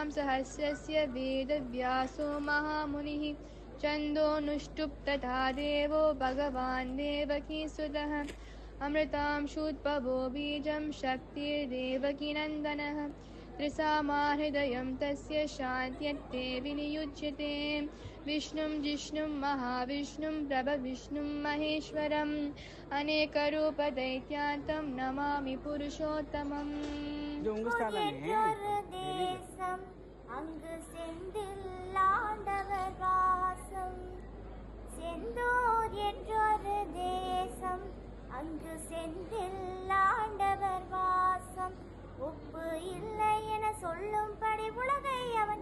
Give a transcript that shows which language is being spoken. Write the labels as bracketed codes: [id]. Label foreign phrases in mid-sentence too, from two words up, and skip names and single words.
[sa] सहस्रस्य वेदव्यासो महामुनिः छन्दोनुष्टुप् तथा देवो भगवान् देवकीसुतः अमृतांशूद्भवो बीजं शक्तिर्देवकीनन्दनः त्रिसामाहृदयं तस्य शान्त्यत्ते विनियुज्यते विष्णुं जिष्णुं महाविष्णुं प्रभविष्णुं महेश्वरम् अनेकरूपदैत्यान्तं नमामि पुरुषोत्तमम् [ta] என்றொரு தேசம் அங்கு செந்தில்லாண்டவர் வாசம் செந்தூர் என்றொரு தேசம் அங்கு செந்தில்லாண்டவர் வாசம் உப்பு இல்லை என சொல்லும்படி உலகை அவன்